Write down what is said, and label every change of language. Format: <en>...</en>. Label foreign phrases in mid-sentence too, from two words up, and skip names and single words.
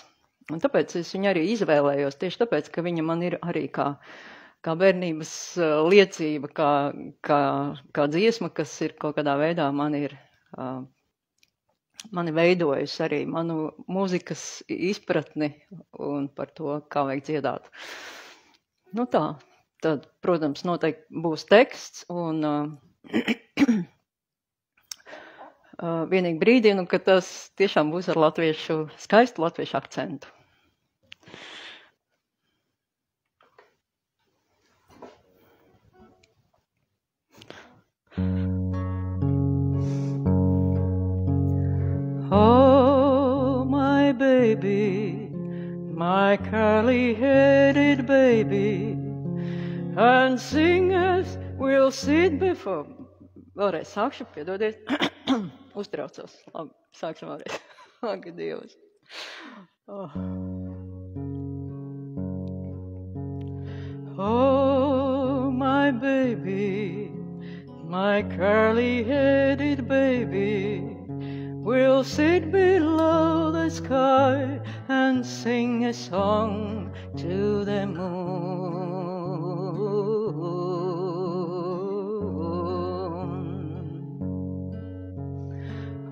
<lv>Un tāpēc es viņu arī izvēlējos, tieši tāpēc, ka viņa man ir arī kā bērnības liecība, kā dziesma, kas ir kaut kādā veidā mani veidojusi arī manu mūzikas izpratni un par to, kā vajag dziedāt. Tad, protams, noteikti būs teksts un vienīgi brīdinu, ka tas tiešām būs ar skaistu latviešu akcentu.</lv> <en>Oh, my baby, my curly-headed baby, and singers will sit before...</en> <lv>Vēlreiz sākšu, piedodiet. Uztraucos. Labi, sākšu vēlreiz. Ak, Dievs. Oh.</lv> <en>Oh, my baby, my curly-headed baby, we'll sit below the sky and sing a song to the moon.</en>